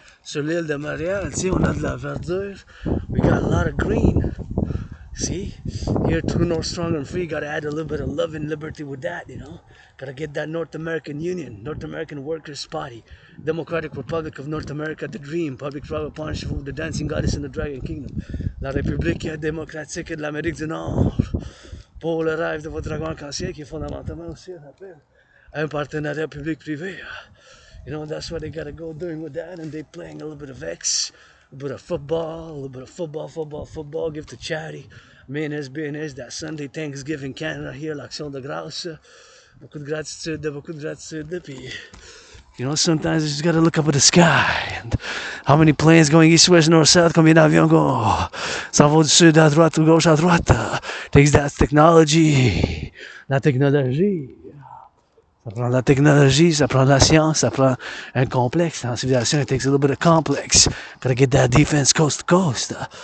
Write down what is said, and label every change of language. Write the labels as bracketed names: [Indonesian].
[French] Sur l'île de Montréal, tu sais, on a de la verdure. [English] We got a lot of green. See? Here, True North, Strong and Free, gotta add a little bit of love and liberty with that, you know? Gotta get that North American Union, North American Workers' Party, Democratic Republic of North America, the Dream, Public-Private Partnership of the Dancing Goddess in the Dragon Kingdom, [French] la République démocratique de l'Amérique du Nord, pour le rêve de votre dragon arc-en-ciel, qui est fondamentalement aussi un appel à un partenariat public-privé. [English] You know, that's what they gotta go doing with that, and they playing a little bit of X, a little bit of football, give to charity. Business, that Sunday Thanksgiving Canada here, l'Action de grâce. [French] Beaucoup de gratitude, puis [English] sometimes you just gotta look up at the sky. And how many planes going east, west, north, south? [French] Combien d'avions s'en vont du sud à droite ou gauche à droite? [English] Takes that technology. La technologie. [French] Ça prend de la technologie, ça prend de la science, ça prend un complexe. En civilisation, [English] it takes a little bit of complex. Gotta get that defense coast to coast.